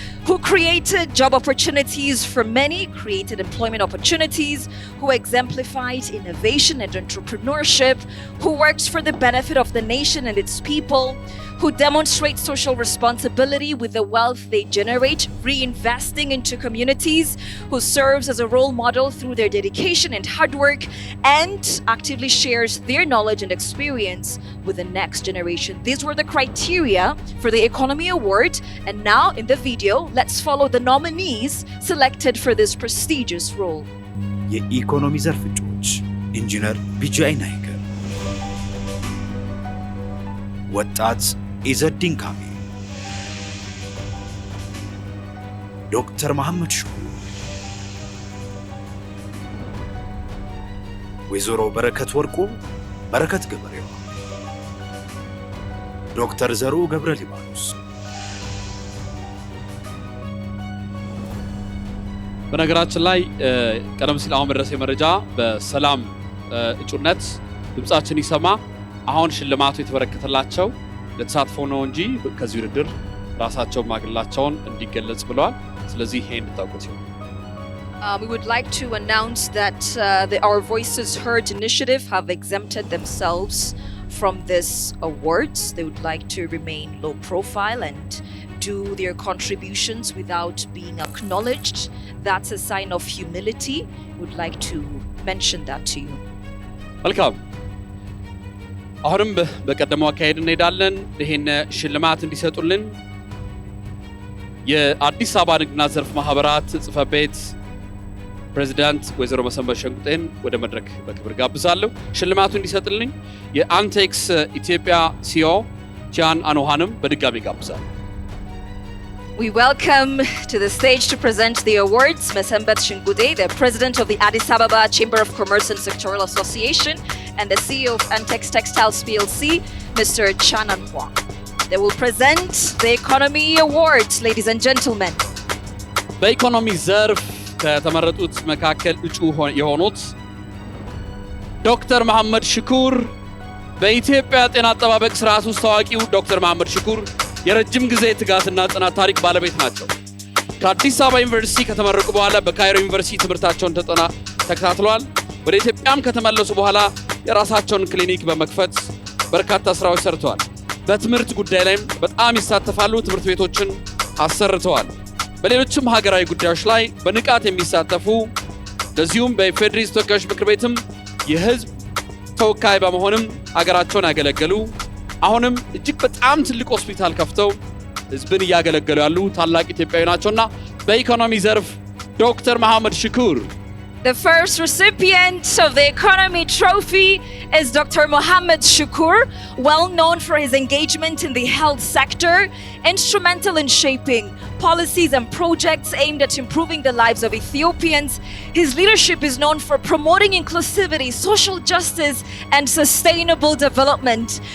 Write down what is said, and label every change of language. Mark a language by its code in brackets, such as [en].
[en] who created job opportunities for many, created employment opportunities, who exemplified innovation and entrepreneurship, who works for the benefit of the nation and its people, who demonstrate social responsibility with the wealth they generate, reinvesting into communities, who serves as a role model through their dedication and hard work, and actively shares their knowledge and experience with the next generation. These were the criteria for the Economy Award, and now in the video, let's follow the nominees selected for this prestigious role. [am] የኢኮኖሚ ዘርፍ እጩዎች ኢንጂነር ቢጂአይ ናይገር፣ ወጣት ኢዘዲን ካሚል፣ ዶክተር መሐመድ ሽኩር፣ ወይዘሮ በረከት ወርቁ በረከት ገብሬው፣ ዶክተር ዘሩ ገብረ ሊባኖስ። በነገራችን ላይ ቀደም ሲል አሁን መድረስ የመረጃ በሰላም እጩነት ድምጻችን ይሰማ አሁን ሽልማቱ የተበረከተላቸው ለተሳትፎ ነው እንጂ ከዚህ ውድድር ራሳቸው ማግላቸውን እንዲገለጽ ብለዋል። ስለዚህ ይሄን እንድታውቁት ይሁን። [en] We would like to announce that the Our Voices Heard initiative have exempted themselves from this awards. They would like to remain low profile and do their contributions without being acknowledged. That's a sign of humility. We would like to mention that to you. [am] መልካም። አሁንም በቀደመው አካሄድ እንሄዳለን። ይሄን ሽልማት እንዲሰጡልን የአዲስ አበባ ንግድና ዘርፍ ማህበራት ጽሕፈት ቤት ፕሬዝዳንት ወይዘሮ መሰንበት ሸንቁጤን ወደ መድረክ በክብር ጋብዛለሁ። ሽልማቱ እንዲሰጥልኝ የአንቴክስ ኢትዮጵያ ሲኦ ቻን አንዋንም በድጋሚ ጋብዛለሁ። [en] We welcome to the stage to present the awards Mesembet Shingude, the president of the Addis Ababa Chamber of Commerce and Sectoral Association, and the CEO of Antex Textiles PLC, Mr. Chan Anhua. They will present the Economy Awards, ladies and gentlemen. [am] በኢኮኖሚ ዘርፍ ከተመረጡት መካከል እጩ የሆኑት ዶክተር መሐመድ ሽኩር በኢትዮጵያ ጤና አጠባበቅ ስርዓት ውስጥ ታዋቂው ዶክተር መሐመድ ሽኩር የረጅም ጊዜ ትጋትና ጽናት ታሪክ ባለቤት ናቸው። ከአዲስ አበባ ዩኒቨርሲቲ ከተመረቁ በኋላ በካይሮ ዩኒቨርሲቲ ትምህርታቸውን ተከታትለዋል። ወደ ኢትዮጵያም ከተመለሱ በኋላ የራሳቸውን ክሊኒክ በመክፈት በርካታ ስራዎች ሰርተዋል። በትምህርት ጉዳይ ላይም በጣም ይሳተፋሉ። ትምህርት ቤቶችን አሰርተዋል። በሌሎችም ሀገራዊ ጉዳዮች ላይ በንቃት የሚሳተፉ እንደዚሁም በኢፌዴሪ ተወካዮች ምክር ቤትም የህዝብ ተወካይ በመሆንም ሀገራቸውን ያገለገሉ አሁንም እጅግ በጣም ትልቅ ሆስፒታል ከፍተው ህዝብን እያገለገሉ ያሉ ታላቅ ኢትዮጵያዊ ናቸውና በኢኮኖሚ ዘርፍ ዶክተር መሐመድ ሽኩር [en] The first recipient of the Economy Trophy is Dr. Mohammed Shukur, well known for his engagement in the health sector, instrumental in shaping policies and projects aimed at improving the lives of Ethiopians. His leadership is known for promoting inclusivity, social justice, and sustainable development.